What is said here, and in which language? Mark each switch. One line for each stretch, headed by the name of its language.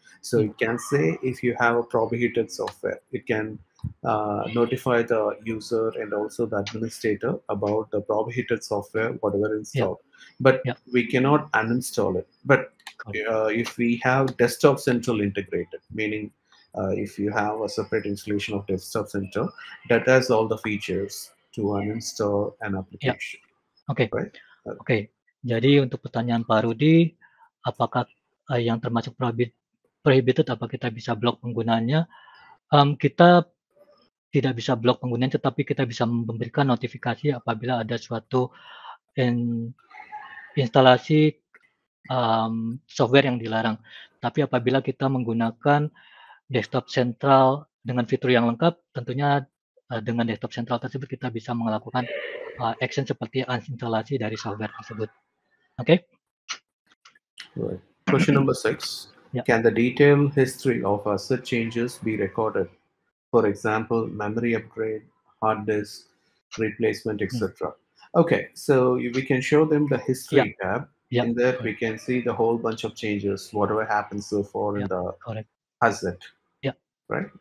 English: So it can say if you have a prohibited software, it can notify the user and also the administrator about the prohibited software, whatever installed. But we cannot uninstall it. But if we have Desktop Central integrated, meaning if you have a separate installation of Desktop Central that has all the features to uninstall an application.
Indonesian: Oke.
English: Right?
Indonesian: Oke. Jadi untuk pertanyaan Pak Rudi, apakah yang termasuk prohibited, apa kita bisa blok penggunaannya? Kita tidak bisa blok penggunanya, tetapi kita bisa memberikan notifikasi apabila ada suatu instalasi software yang dilarang. Tapi apabila kita menggunakan Desktop Central dengan fitur yang lengkap, tentunya dengan Desktop Central tersebut kita bisa melakukan action seperti uninstalasi dari software tersebut. Oke.
English: Right. Question number 6. Can the detailed history of asset changes be recorded? For example, memory upgrade, hard disk replacement, etc. Okay, so we can show them the history tab. In that we can see the whole bunch of changes, whatever happened so far in the asset. Right?